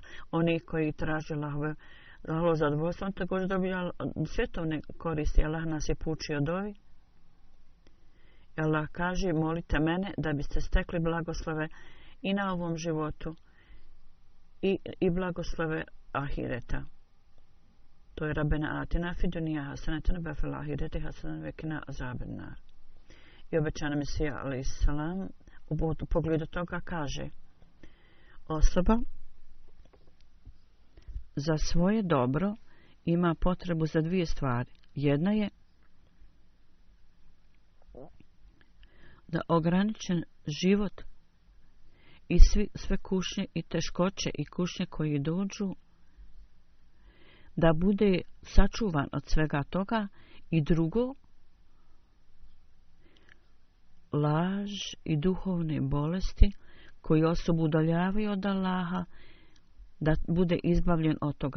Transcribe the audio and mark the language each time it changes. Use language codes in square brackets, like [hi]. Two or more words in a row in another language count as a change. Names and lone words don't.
[bs] Oni koji traže Allahovo zadovoljstvo, on također dobija svjetovne koristi. Allah nas je poučio dovi. Allah kaže, molite mene da biste stekli blagoslove i na ovom životu i blagoslove ahireta. To je [ar] ربنا آتنا في الدنيا حسنة وفي الآخرة حسنة وقنا عذاب النار. [bs] I obećana Mesija [ar] عليه السلام [bs] u pogledu toga kaže: osoba za svoje dobro ima potrebu za dvije stvari. Jedna je da ograničen život i sve kušnje i teškoće i kušnje koji dođu, da bude sačuvan od svega toga, i drugo, laž i duhovne bolesti koji osobu udaljavaju od Allaha, da bude izbavljen od toga.